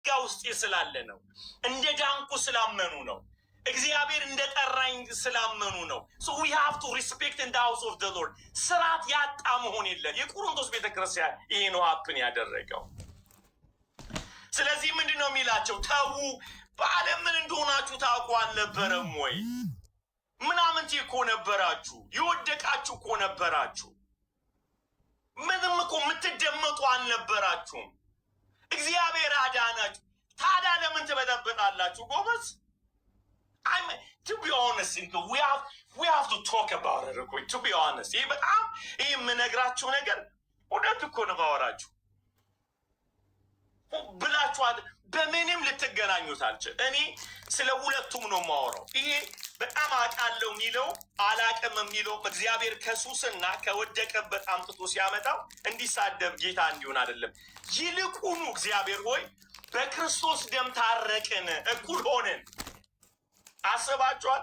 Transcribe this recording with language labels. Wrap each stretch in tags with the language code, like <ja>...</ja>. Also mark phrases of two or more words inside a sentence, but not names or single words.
<am>በጸጋ ውስጥ ስላለ ነው። እንደ ዳንኩ ስላመኑ ነው። እግዚአብሔር እንደ ጠራኝ ስላመኑ ነው።</am> <en>so we have to respect in the house of the Lord።</en> <am>ስርዓት ያጣ መሆን የለም። የቆሮንቶስ ቤተክርስቲያን ይሄ ነው ሀፕን ያደረገው። ስለዚህ ምንድነው የሚላቸው? ተዉ፣ በዓለም ምን እንደሆናችሁ ታውቁ አልነበረም ወይ? ምናምንቴ እኮ ነበራችሁ፣ የወደቃችሁ እኮ ነበራችሁ፣ ምንም እኮ የምትደመጡ አልነበራችሁም። እግዚአብሔር አዳናችሁ። ታዲያ ለምን ትበጠበጣላችሁ?</am> <en>ጎበዝ፣ to be honest, we have to talk about it. To be honest,</en> <am>ይህ በጣም ይህ የምነግራችሁ ነገር እውነት እኮ ነው። ማወራችሁ ብላችኋል፣ በምንም ልትገናኙት አልችል። እኔ ስለ ሁለቱም ነው ማወራው። ይሄ በጣም አውቃለሁ የሚለው አላቅም የሚለው እግዚአብሔር ከሱስና ከወደቀበት አምጥቶ ሲያመጣው እንዲሳደብ ጌታ እንዲሆን አይደለም። ይልቁኑ እግዚአብሔር ሆይ በክርስቶስ ደም ታረቅን፣ እኩል ሆንን። አስባችኋል?</am>